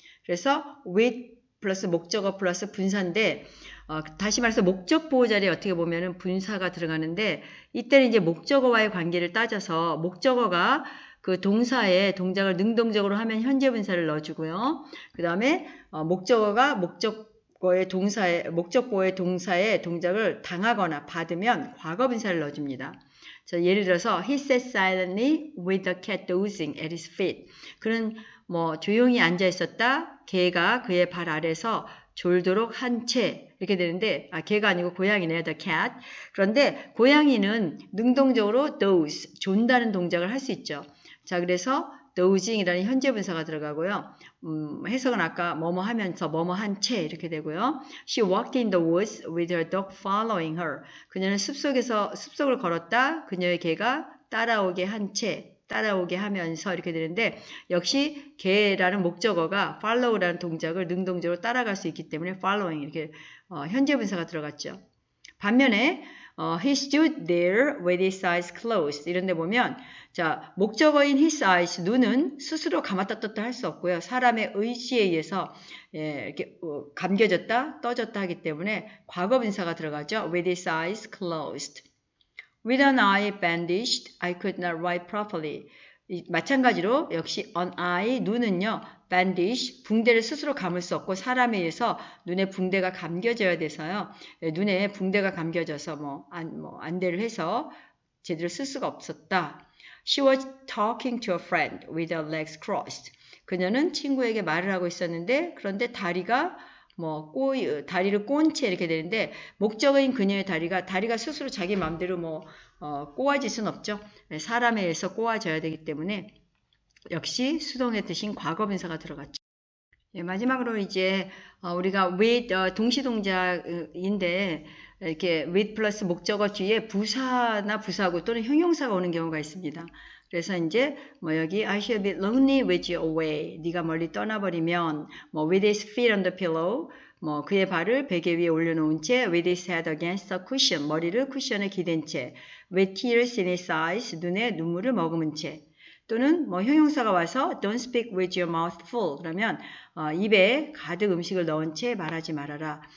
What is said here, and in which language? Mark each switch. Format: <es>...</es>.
<ko>그래서 with 플러스 목적어 플러스 분사인데 다시 말해서 목적 보호 자리에 어떻게 보면은 분사가 들어가는데 이때는 이제 목적어와의 관계를 따져서 목적어가 그 동사의 동작을 능동적으로 하면 현재 분사를 넣어주고요. 그 다음에 목적어가 목적보호의 동사의 동작을 당하거나 받으면 과거 분사를 넣어줍니다. 자, 예를 들어서</ko> <en>he sat silently with the cat dozing at his feet.</en> <ko>그는 조용히 앉아 있었다. 개가 그의 발 아래서 졸도록 한 채 이렇게 되는데 개가 아니고 고양이네요.</ko> <en>The cat.</en> <ko>그런데 고양이는 능동적으로 doze, 존다는 동작을 할 수 있죠. 자, 그래서 dozing이라는 현재 분사가 들어가고요. 해석은 아까 뭐뭐 하면서 뭐뭐 한 채 이렇게 되고요.</ko> <en>She walked in the woods with her dog following her.</en> <ko>그녀는 숲속을 걸었다. 그녀의 개가 따라오게 하면서 이렇게 되는데 역시 개라는 목적어가 follow라는 동작을 능동적으로 따라갈 수 있기 때문에 following 이렇게 현재 분사가 들어갔죠. 반면에</ko> <en>he stood there with his eyes closed</en> <ko>이런 데 보면 자, 목적어인</ko> <en>his eyes</en> <ko>눈은 스스로 감았다 떴다 할 수 없고요. 사람의 의지에 의해서 이렇게 감겨졌다 떠졌다 하기 때문에 과거 분사가 들어가죠.</ko> <en>with his eyes closed. With an eye bandaged, I could not write properly.</en> <ko>마찬가지로 역시 an eye, 눈은요, bandage, 붕대를 스스로 감을 수 없고 사람에 의해서 눈에 붕대가 감겨져야 돼서요. 눈에 붕대가 감겨져서 안대를 해서 제대로 쓸 수가 없었다.</ko> <en>She was talking to a friend with her legs crossed.</en> <ko>그녀는 친구에게 말을 하고 있었는데 그런데 다리가 다리를 꼬은 채 이렇게 되는데 목적어인 그녀의 다리가 스스로 자기 마음대로 꼬아질 수는 없죠. 사람에 의해서 꼬아져야 되기 때문에 역시 수동의 뜻인 과거 분사가 들어갔죠. 마지막으로 이제 우리가 with 동시 동작인데 이렇게 with 플러스 목적어 뒤에 부사나 부사구 또는 형용사가 오는 경우가 있습니다. 그래서 이제 여기</ko> <en>I shall be lonely with you away.</en> <ko>네가 멀리 떠나버리면</ko> <en>with his feet on the pillow.</en> <ko>뭐 그의 발을 베개 위에 올려놓은 채</ko> <en>with his head against a cushion,</en> <ko>머리를 쿠션에 기댄 채</ko> <en>with tears in his eyes,</en> <ko>눈에 눈물을 머금은 채 또는 뭐 형용사가 와서</ko> <en>don't speak with your mouth full</en> <ko>그러면 입에 가득 음식을 넣은 채 말하지 말아라.</ko>